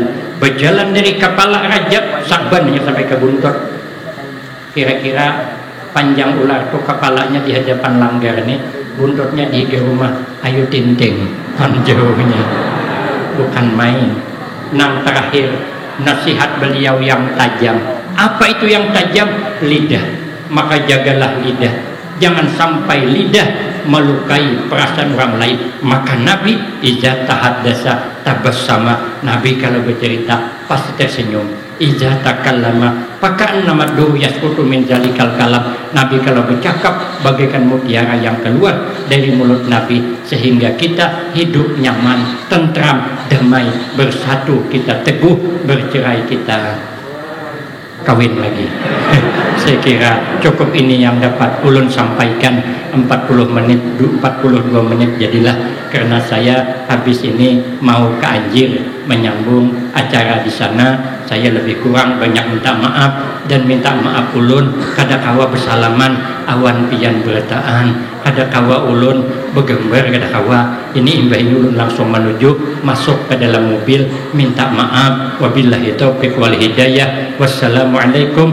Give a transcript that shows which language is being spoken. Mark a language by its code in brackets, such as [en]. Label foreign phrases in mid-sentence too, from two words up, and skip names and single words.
[id] Berjalan dari kepala Rajab Saban sampai ke buntut. Kira-kira panjang ular tuh kepalanya di hadapan langgar nih, buntutnya di rumah Ayu Tinting, jauhnya bukan main. Nang terakhir nasihat beliau yang tajam. Apa itu yang tajam? Lidah. Maka jagalah lidah, jangan sampai lidah melukai perasaan orang lain. Maka Nabi [ar] iza tahaddasa tabassama, [id] Nabi kalau bercerita pasti tersenyum. [ar] Iza takallama faka'annama du yasqutu min zalikal kalam, [id] Nabi kalau bercakap bagaikan mutiara yang keluar dari mulut Nabi, sehingga kita hidup nyaman, tentram, damai, bersatu kita teguh, bercerai kita kawin lagi. Saya kira cukup ini yang dapat ulun sampaikan. 42 menit jadilah, karena saya habis ini mau ke Anjir menyambung acara di sana. Saya lebih kurang banyak minta maaf, [bjn] dan minta maaf ulun kada kawa bersalaman awan pian bertaan, kada kawa ulun begembar, kada kawa ini imbah ulun langsung menuju masuk ke dalam mobil. [id] Minta maaf, [ar] wabillahi taufiq wal hidayah.